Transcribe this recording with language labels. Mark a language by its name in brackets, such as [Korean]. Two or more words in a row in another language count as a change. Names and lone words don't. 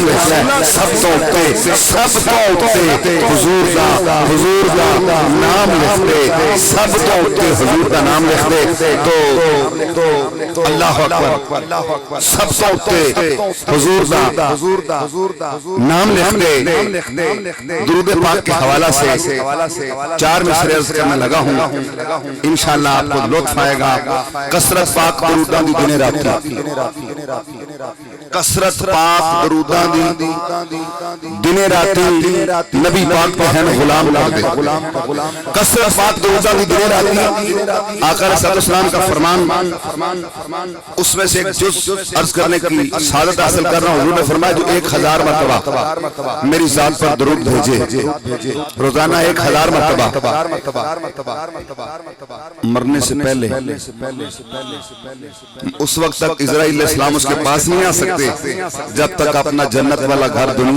[Punjabi] لکھ لے سب تو اتے حضور کا نام لکھ دے سب تو اتے حضور کا نام لکھ دے تو [Arabic] اللہ اکبر [Punjabi] سب تو اتے حضور کا نام لکھ دے [Urdu] درود پاک کے حوالہ سے 4 مصرے عرض کرنے لگا ہوں انشاءاللہ آپ کو لطف آئے گا [Punjabi] کثرت پاک دروداں دی دنے راتی کثرت پاک دروداں دی دنے راتی نبی پاک پہ ہیں غلام کر دے کثرت پاک دروداں دی دنے راتی [Urdu] آقا علیہ السلام کا فرمان اس میں سے ایک جز عرض کرنے کی سعادت حاصل کر رہا ہوں حضور نے فرمایا جو 1000 مرتبہ میری ذات پر درود بھیجے روزانہ 1000 مرتبہ مرنے سے پہلے اس وقت تک اسرائیل علیہ السلام اس کے پاس نہیں آ سکتے جب تک اپنا جنت والا گھر دنیا